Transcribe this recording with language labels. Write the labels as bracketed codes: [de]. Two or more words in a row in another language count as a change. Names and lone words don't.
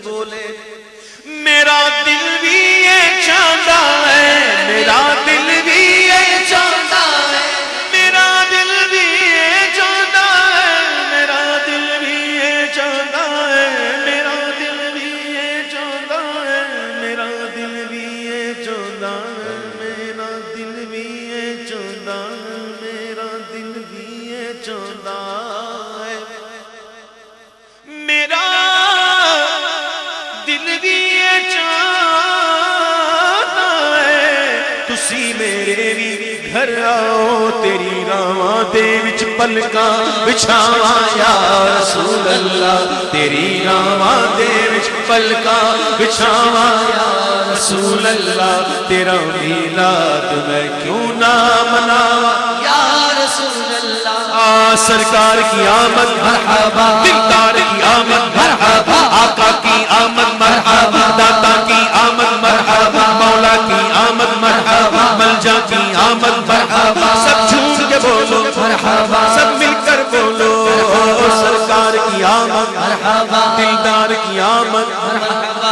[ur] بولے، میرا دل بھی یہ چاہتا ہے، میرا دل بھی یہ چاہتا ہے، میرا دل بھی یہ چاہتا ہے، میرا دل بھی یہ چاہتا ہے، میرا دل بھی یہ چاہتا ہے، میرا دل بھی یہ چاہتا ہے، میرا دل بھی یہ چاہتا ہے، میرا دل بھی یہ چاہتا ہے، میرا دل بھی یہ چاہتا ہے [pa] تسی میرے بھی گھر آؤ، تیری راواں دے وچ پلکاں بچھاواں [ar] یا رسول اللہ، [pa] تیری راواں دے وچ پلکاں بچھاواں [ar] یا رسول اللہ، [pa] تیرا میلاد میں کیوں نہ مناواں [ar] یا رسول اللہ۔ [ur] سرکار کی آمد مرحبا، دلدار کی آمد مرحبا، آقا کی آمد مرحبا، داتا کی آمد مرحبا، مولا کی آمد مرحبا، ملجا کی آمد مرحبا، سب جھوم کے بولو مرحبا، سب مل کر بولو، سرکار کی آمد مرحبا، دلدار کی آمد مرحبا۔